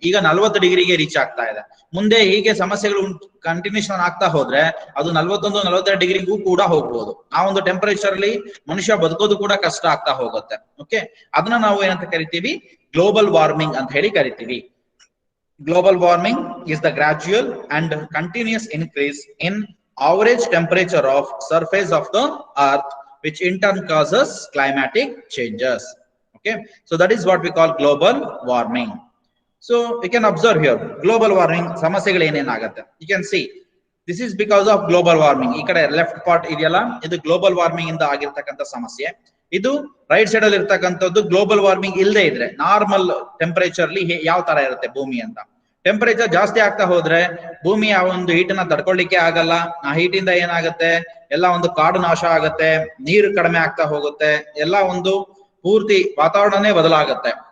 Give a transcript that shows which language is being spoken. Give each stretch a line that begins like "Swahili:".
Kannada: ಈಗ 40 ಡಿಗ್ರಿಗೆ ರೀಚ್ ಆಗ್ತಾ ಇದೆ. ಮುಂದೆ ಹೀಗೆ ಸಮಸ್ಯೆಗಳು ಕಂಟಿನ್ಯೂಷನ್ ಆಗ್ತಾ ಹೋದ್ರೆ ಅದು 41-42 ಡಿಗ್ರಿಗೂ ಕೂಡ ಹೋಗ್ಬೋದು. ಆ ಒಂದು ಟೆಂಪರೇಚರ್ ಅಲ್ಲಿ ಮನುಷ್ಯ ಬದುಕೋದು ಕೂಡ ಕಷ್ಟ ಆಗ್ತಾ ಹೋಗುತ್ತೆ. ಓಕೆ, ಅದನ್ನ ನಾವು ಏನಂತ ಕರಿತೀವಿ, ಗ್ಲೋಬಲ್ ವಾರ್ಮಿಂಗ್ ಅಂತ ಹೇಳಿ ಕರಿತೀವಿ.
English: Global warming is the gradual and continuous increase in average temperature of surface of the earth, which in turn causes climatic changes. Okay, so that is what we call global warming. So you can observe here global warming
Kannada: ಸಮಸ್ಯೆಗಳು ಏನೇನಾಗುತ್ತೆ.
English: You can see this is because of global warming.
Kannada: ಈ ಕಡೆ left part ಇದೆಯಲ್ಲ, ಇದು global warming ಇಂದ ಆಗಿರ್ತಕ್ಕಂಥ ಸಮಸ್ಯೆ. ಇದು right side ಅಲ್ಲಿ ಇರ್ತಕ್ಕಂಥದ್ದು ಗ್ಲೋಬಲ್ ವಾರ್ಮಿಂಗ್ ಇಲ್ಲದೆ ಇದ್ರೆ ನಾರ್ಮಲ್ ಟೆಂಪರೇಚರ್ ಅಲ್ಲಿ ಯಾವ ತರ ಇರುತ್ತೆ ಭೂಮಿ ಅಂತ. ಟೆಂಪರೇಚರ್ ಜಾಸ್ತಿ ಆಗ್ತಾ ಹೋದ್ರೆ ಭೂಮಿಯ ಒಂದು ಹೀಟನ್ನ ತಡ್ಕೊಳ್ಳಿಕ್ಕೆ ಆಗಲ್ಲ. ಆ ಹೀಟಿಂದ ಏನಾಗುತ್ತೆ, ಎಲ್ಲ ಒಂದು ಕಾಡು ನಾಶ ಆಗತ್ತೆ, ನೀರು ಕಡಿಮೆ ಆಗ್ತಾ ಹೋಗುತ್ತೆ, ಎಲ್ಲ ಒಂದು ಪೂರ್ತಿ ವಾತಾವರಣನೇ ಬದಲಾಗುತ್ತೆ.